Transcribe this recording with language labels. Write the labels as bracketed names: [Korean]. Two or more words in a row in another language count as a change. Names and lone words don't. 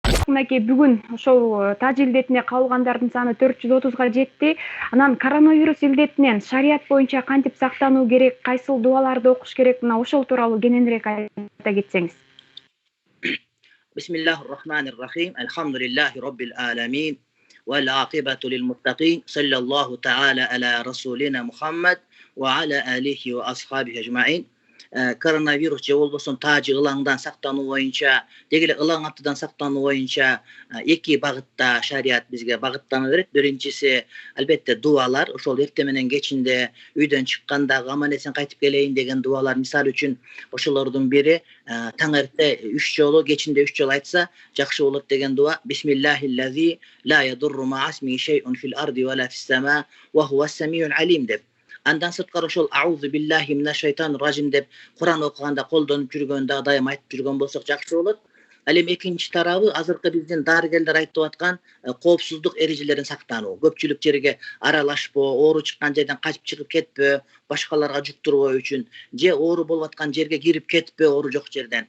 [Kyrgyz] мынакей бүгүн ошол таж илдетине кабылгандардын саны 430-га жетти. Анан коронавирус илдетинен шарият боюнча кантип сактануу керек, кайсыл дуаларды окуш керек, мына ошол тууралуу кененирээк айта кетсеңиз. [Arabic] بسم الله الرحمن الرحيم. الحمد لله رب العالمين. والعاقبة للمتقين. صلى الله تعالى على رسولنا محمد وعلى آله وأصحابه أجمعين. [Kyrgyz] Koronavirus же болбосун тажы ылаңдан сактануу боюнча, дегеле ылаң аттыдан сактануу боюнча эки багытта шарият бизге багыттана берет. Биринчиси албетте дуалар, ошол эртең менен кечинде үйдөн чыкканда аман эсен кайтып келейин деген дуалар. Мисалы үчүн ошолордун бири таң эрте 3 жолу, кечинде 3 жолу айтса жакшы болот деген дуа. [Arabic] بسم الله الذي لا يضر مع اسمه شيء في الأرض ولا في السماء وهو السميع العليم деп. [Kyrgyz] Андан сырткары ошол [Arabic] أعوذ بالله من الشيطان الرجيم [Kyrgyz] деп Куран окуганда колдонуп жүргөндө дайым айтып жүргөн болсок жакшы болот. Ал эми экинчи тарабы азыркы биздин дарыгерлер айтып аткан коопсуздук эрежелерин сактануу. Көпчүлүк жерге аралашпоо, оору чыккан жерден качып чыгып кетпөө, башкаларга жуктурбоо үчүн, же оору болуп аткан жерге кирип кетпөө, оору жок жерден.